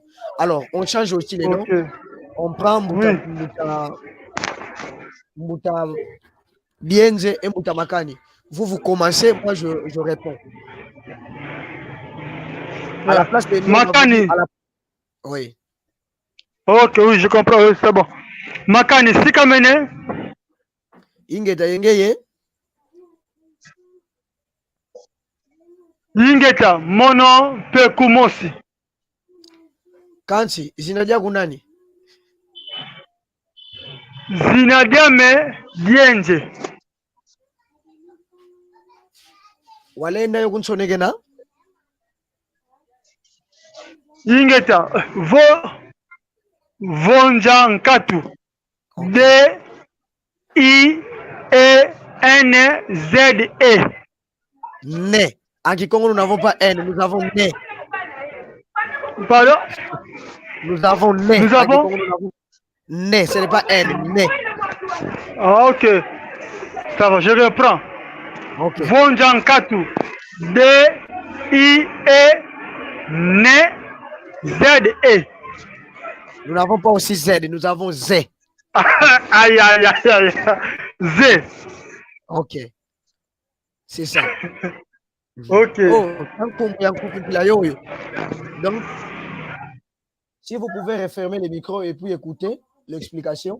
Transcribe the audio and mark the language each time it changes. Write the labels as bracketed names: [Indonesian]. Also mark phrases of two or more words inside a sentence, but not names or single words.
[French] Alors, on change aussi les noms. On prend Mouta Bienze et Mouta Makani. Vous commencez, moi je réponds. À la place de Makani. Oui. Ok, oui, je comprends, oui, c'est bon. [Kongo] Makani, si kamene. Ingeta yengeye. Ingeta mono pe kumosi. Kansi, zinadia kunani? Zinadiame dienje. Walenda yokunsonegena? Ingeta vonja nkatu. [French] D-I-E-N-Z-E. Ne. En Kikongo, nous n'avons pas N, nous avons ne. Pardon? Nous avons ne. Nous En avons? Kikongo, nous avons ne. Ce n'est pas N, ne. Ah, ok. Ça va, je reprends. Ok. [Kongo] Vonjankatu. D-I-E. [French] Ne. Z-E. Nous n'avons pas aussi Z, nous avons Z. Aïe, aïe, aïe, aïe. Z. Ok. C'est ça. Ok. Oh, donc, si vous pouvez refermer les micros et puis écouter l'explication.